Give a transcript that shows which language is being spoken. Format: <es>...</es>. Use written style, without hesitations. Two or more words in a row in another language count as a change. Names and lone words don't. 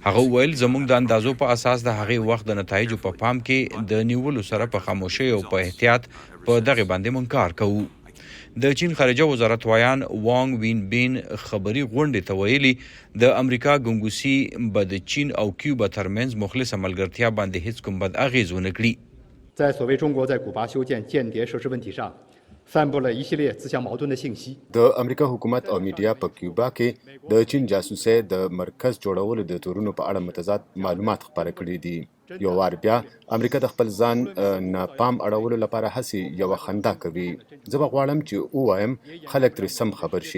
<ps>هغه ویل زموږ د اندازو په اساس د هغې وخت د نتایجو په پام کې د نیولو سره په خاموشۍ او په احتیاط په دغه باندې مونږ کار کوو. د چین خارجه وزارت وایان وانګ وین بین خبري غونډې ته ویلي د امریکا ګنګوسي به د چین او کیوبا ترمنځ مخلصه ملګرتیا باندې هیڅ کوم بد اغیز ونه کړي.</ps> <zh>在所谓中国在古巴修建间谍设施问题上散布了一系列自相矛盾的信息.</zh> <ps>د امریکا حکومت او میډیا په کیوبا کې د چین جاسوسۍ د مرکز جوړولو د تورونو په اړه متضاد معلومات خپاره کړي دي. یو وار بیا امریکا د خپل ځان ناپام اړولو لپاره هسې یوه خندا کوي. زه به غواړم چې ووایم خلک ترې سم خبر شي.</ps>